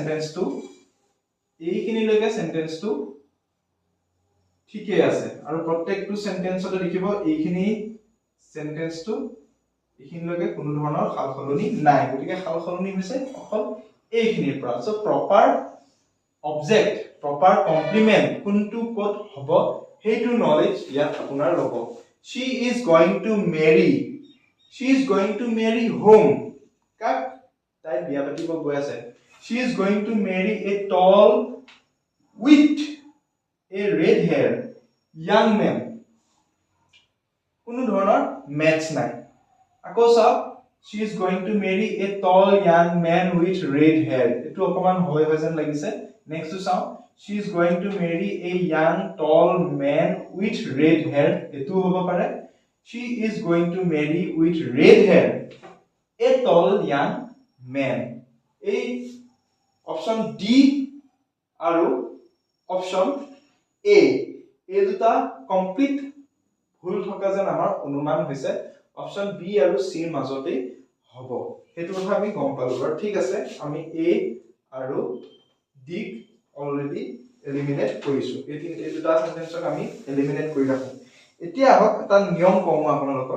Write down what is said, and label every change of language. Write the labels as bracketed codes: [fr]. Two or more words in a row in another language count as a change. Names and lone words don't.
[as] সেন্টেন্সটো ঠিকই আছে আৰু প্ৰত্যেকটো সেন্টেন্সতে লিখিব এইখিনি সেন্টেন্সটো এইখিনিলৈকে কোনো ধৰণৰ খালখলনি নাই গতিকে খালখলনি হৈছে অকল এইখিনিৰ পৰা সো [en] proper object proper complement [as] কোনটো কোড হ'ব হেতু নলেজ ইয়াত আপোনাৰ ল'ব [en] she is going to marry whom [as] কাক তাই বিয়া পাতিব গৈ আছে [en] she is going to marry a tall with a red hair young man [as] কোনো ধৰণৰ ম্যাচ নাই আকৌ সব [en] she is going to marry a tall young man with red hair [as] এটো অকমান হয় যেন লাগিছে [en] next to [as] চাও [en] she is going to marry a young tall man with red hair [as] এটো হ'ব পাৰে [en] she is going to marry with red hair a tall young man [as] এই [en] option D [as] আৰু [en] option A [as] এই দুটা কমপ্লিট ভুল থকা যেন আমাৰ অনুমান হৈছে [en] option B [as] আৰু সি ৰ মাজতে হ'ব হেতু কথা আমি গম পালো বাৰু ঠিক আছে আমি এ আৰু ডি [en] already eliminate [as] কৰিছো এই দুটা সেন্টেন্সক আমি এলিমিনেট কৰি ৰাখো এতিয়া হক এটা নিয়ম কম আপোনালোকৰ